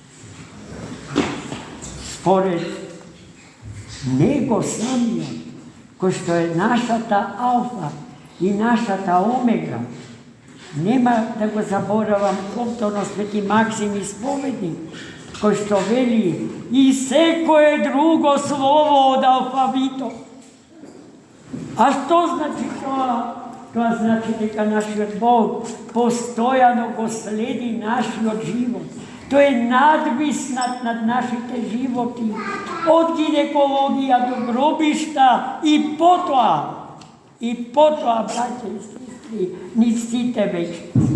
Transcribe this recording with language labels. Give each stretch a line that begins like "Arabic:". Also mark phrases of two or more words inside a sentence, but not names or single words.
Macedonian: Според Него самиот, кој што е нашата алфа и нашата омега. Нема да го заборавам повторно свети Максим Исповедник, кој што вели: и секое друго слово од алфавитот A što znači to? To znači дека нашиот Бог постојано го следи нашиот живот. Тој е надвиснат над нашите животи, од гинекологија до гробишта и потоа, браќа и сестри, ни сите вечници.